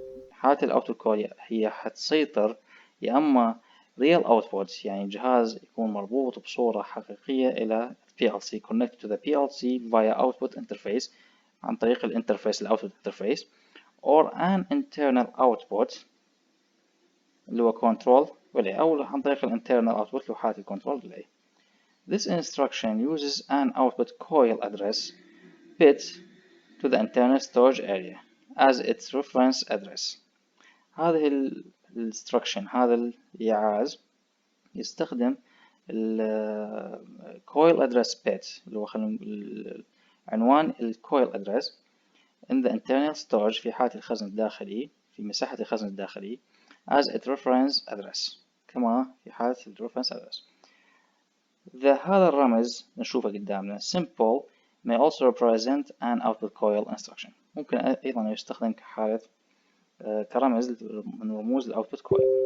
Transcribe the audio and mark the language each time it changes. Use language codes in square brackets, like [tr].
[ar] حالة الاوتبوت coil هي حتسيطر يا اما real output يعني جهاز يكون مربوط بصورة حقيقية الى PLC [en] connected to the PLC via output interface [ar] عن طريق الانترفيس الاوتبوت [en] interface or an internal output [ar] اللي هو control relay أو عن طريق ال internal output اللي هو حالة control relay. [en] This instruction uses an output coil address bit to the internal storage area as its reference address. [ar] هذه ال instruction هذا الإيعاز يستخدم ال coil address bit اللي هو عنوان ال coil address [en] in the internal storage [ar] في حالة الخزن الداخلي في مساحة الخزن الداخلي [en] as its reference address [ar] كما في حالة ال reference address. هذا الرمز نشوفه قدامنا [en] simple may also represent an output coil instruction. [ar] ممكن أيضا يستخدم كحالة كرمز من رموز ال output coil.